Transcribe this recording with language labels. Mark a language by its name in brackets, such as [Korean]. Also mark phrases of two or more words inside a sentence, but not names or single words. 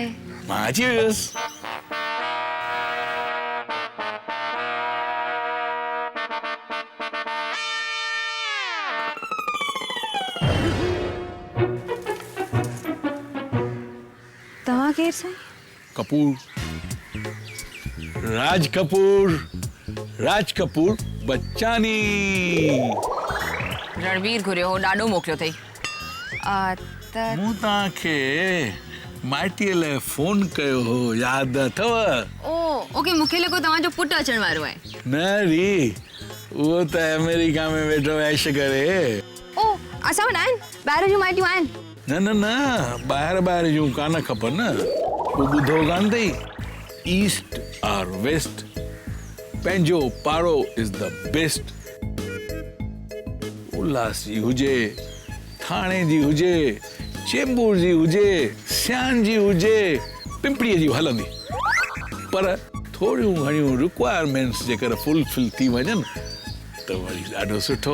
[Sindhi] मां अची वियुसि। तव्हां केरु साईं? कपूर राज कपूर बच्चानी। रणबीर घुरियो हो ॾाढो मोकिलियो अथई। मूं तव्हांखे माइटीअ लाइ फोन कयो हो यादि अथव? ओके मूंखे लॻो तव्हांजो पुटु अचण वारो आहे। न री उहो त अमेरिका में वेठो ऐश करे। असां वटि आहिनि ॿाहिरि जूं माइटियूं आहिनि। न ॿाहिरि जूं कान खपनि न। उहो ॿुधो कान अथई [English] East or West [Sindhi] पंहिंजो पाड़ो [English] is the best. [Sindhi] उल्हास जी हुजे थाणे जी हुजे चेंबूर जी हुजे सियान जी हुजे पिंपरीअ जी हलंदी पर थोड़ियूं घणियूं रिक्वायरमेंट्स जेकर फुलफिल थी वञनि त वरी ॾाढो सुठो।